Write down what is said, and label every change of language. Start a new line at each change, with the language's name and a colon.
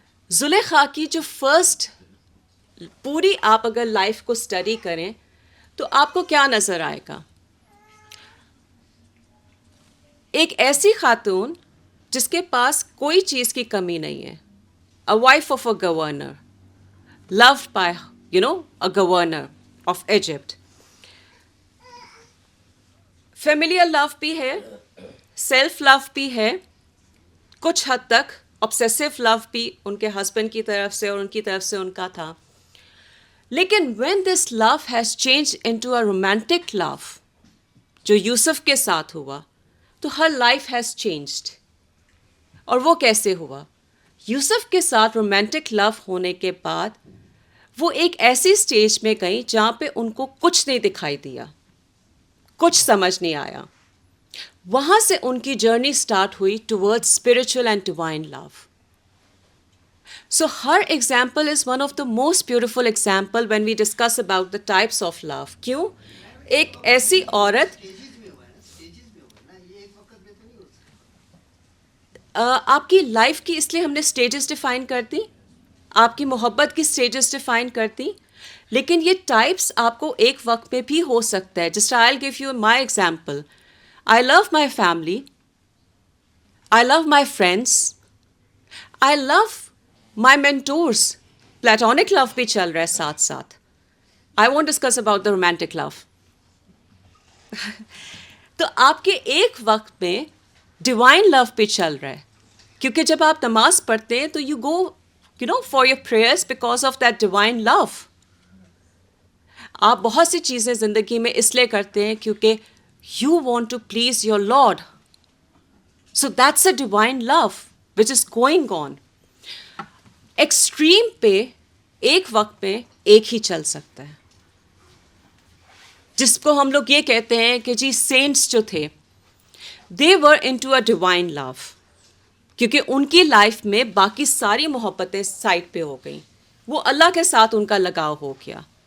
Urdu: زلیخا کی جو فرسٹ پوری آپ اگر لائف کو اسٹڈی کریں تو آپ کو کیا نظر آئے گا؟ ایک ایسی خاتون جس کے پاس کوئی چیز کی کمی نہیں ہے,
English: A wife of a governor, loved by a governor of Egypt.
Urdu: Familiar لو بھی ہے, سیلف لو بھی ہے, کچھ حد تک obsessive لو بھی ان کے ہسبینڈ کی طرف سے اور ان کی طرف سے ان کا تھا.
English: لیکن when this love has changed into a romantic love,
Urdu: جو یوسف کے ساتھ ہوا, تو
English: her life has changed.
Urdu: اور وہ کیسے ہوا؟ یوسف کے ساتھ رومانٹک لو ہونے کے بعد وہ ایک ایسی اسٹیج میں گئی جہاں پہ ان کو کچھ نہیں دکھائی دیا, کچھ سمجھ نہیں آیا. وہاں سے ان کی جرنی اسٹارٹ ہوئی
English: Toward spiritual and divine love. So her example is one of the most beautiful example when we discuss about the types of love.
Urdu: کیوں؟ ایک ایسی عورت, اسٹیجز میں ہوا ہے نا, اسٹیجز میں ہوا ہے نا, یہ ایک وقت میں تو نہیں ہو سکتا. آپ کی لائف کی اس لیے ہم نے اسٹیجز ڈیفائن کر دی, آپ کی محبت کی اسٹیجز ڈیفائن کر دی. لیکن یہ ٹائپس آپ کو ایک وقت میں بھی ہو سکتا ہے.
English: Just I will give you my example. I love my family, I love my friends, I love my mentors.
Urdu: Platonic لو بھی چل رہا ہے ساتھ ساتھ.
English: I won't discuss about the romantic love.
Urdu: تو آپ کے ایک وقت میں ڈیوائن لو بھی چل رہا ہے, کیونکہ جب آپ نماز پڑھتے ہیں تو
English: You go for your prayers because of that divine love.
Urdu: آپ بہت سی چیزیں زندگی میں اس لیے کرتے ہیں کیونکہ
English: You want to please your lord. So that's a divine love which is going on.
Urdu: Extreme پہ ایک وقت میں ایک ہی چل سکتا ہے, جس کو ہم لوگ یہ کہتے ہیں کہ جی سینٹس جو تھے
English: they were into a divine love,
Urdu: کیونکہ ان کی لائف میں باقی ساری محبتیں سائڈ پہ ہو گئیں, وہ اللہ کے ساتھ ان کا لگاؤ ہو گیا.